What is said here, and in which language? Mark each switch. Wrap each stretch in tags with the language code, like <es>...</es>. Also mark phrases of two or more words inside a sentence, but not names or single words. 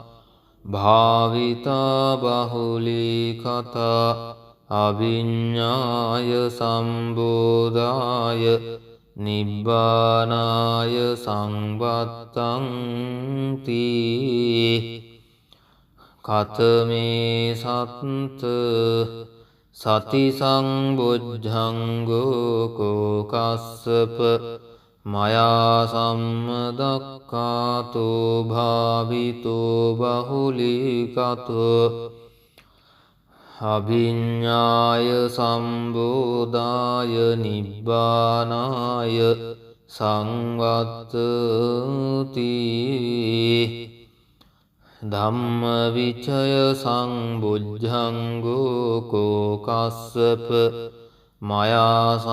<pi>භාවිතා බහුලී කතා අවිඤ්ඤාය සම්බෝධාය නිබ්බානාය සංවත්තං තී කතමේ සත්ත සති සංබොජ්ජංගෝ කෝ කස්සප මයා සම්මදක්ඛාතෝ භාවිතෝ බහුලීකතෝ අභිඤ්ඤාය සම්බෝධාය නිබ්බානාය සංවත්තති ධම්මවිචය සංබුද්ධංගෝ කෝ කස්සප මයා</pi>